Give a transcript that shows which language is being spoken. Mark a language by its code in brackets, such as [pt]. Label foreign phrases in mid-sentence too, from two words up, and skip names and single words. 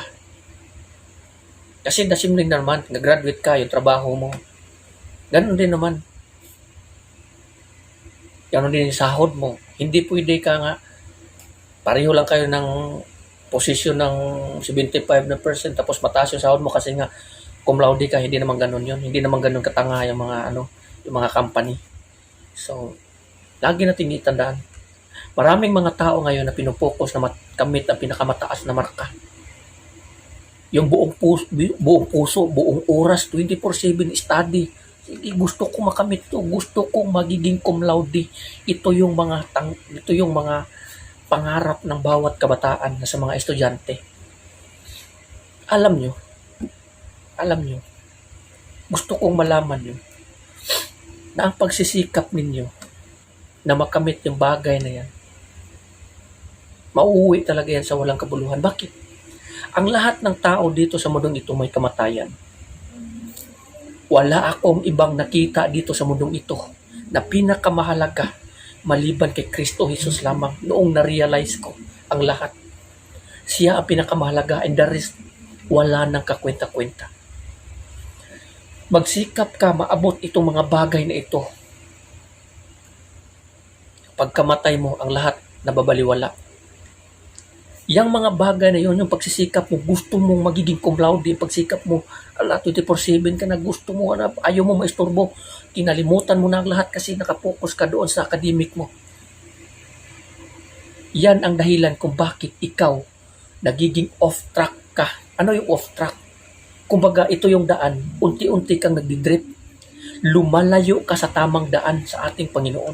[tl] Kasi dasimling naman, nag-graduate ka, yung trabaho mo. Ganun din naman. Ganun din yung sahod mo. Hindi pwede ka nga, pareho lang kayo ng posisyon ng 75% tapos mataas yung sahod mo kasi nga [la] cum laude [tl] ka, hindi naman ganun yun. Hindi naman ganun katanga yung mga yung mga company. So, lagi natin itandaan. Maraming mga tao ngayon na pinupokus na makamit ang pinakamataas na marka. Yung buong puso, buong oras, 24/7 study. Sige, gusto ko makamit to, gusto ko magiging [la] cum laude. [tl] Ito yung mga pangarap ng bawat kabataan na sa mga estudyante. Alam nyo, gusto kong malaman nyo na ang pagsisikap ninyo na makamit yung bagay na yan, mauuwi talaga yan sa walang kabuluhan. Bakit? Ang lahat ng tao dito sa mundong ito may kamatayan. Wala akong ibang nakita dito sa mundong ito na pinakamahalaga maliban kay Kristo Jesus lamang. Noong na-realize ko ang lahat, siya ang pinakamahalaga [en] and the rest, [tl] wala nang kakwenta-kwenta. Magsikap ka maabot itong mga bagay na ito. Pagkamatay mo, ang lahat nababaliwala. Yang mga bagay na yun, yung pagsisikap mo, gusto mong magiging [la] cum laude, [tl] pagsikap mo, 24/7 ka na, gusto mo, ayaw mo maistorbo, kinalimutan mo na ang lahat kasi nakapokus ka doon sa academic mo. Yan ang dahilan kung bakit ikaw nagiging [en] off track [tl] ka. Ano yung [en] off track? [tl] Kumbaga, ito yung daan, unti-unti kang nagdidrip, lumalayo ka sa tamang daan sa ating Panginoon.